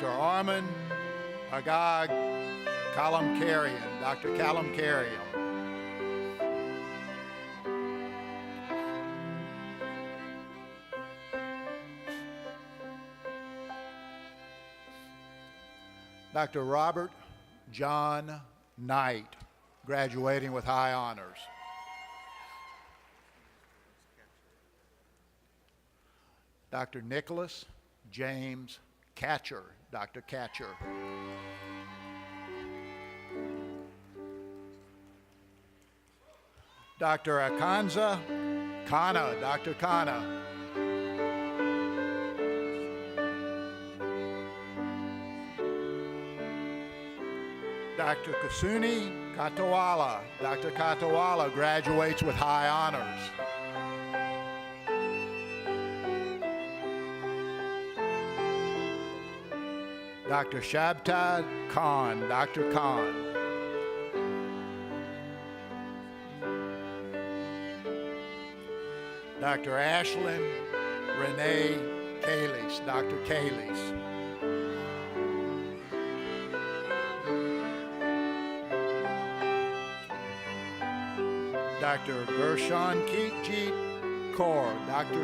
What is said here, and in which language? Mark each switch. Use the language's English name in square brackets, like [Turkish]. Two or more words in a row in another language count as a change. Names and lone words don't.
[English] Armin Agag Kalamkarian, Dr. Kalamkarian. Dr. Robert John Knight, graduating with high honors. Dr. Nicholas James Catcher, Dr. Catcher. Dr. Akanza Kana, Dr. Kana. Dr. Kusuni Katawala, Dr. Katawala, graduates with high honors. Dr. Shabtad Khan, Dr. Khan. Dr. Ashlyn Renee Kalis, Dr. Kalis. Dr. Gershon Keetjeet Kaur, Dr.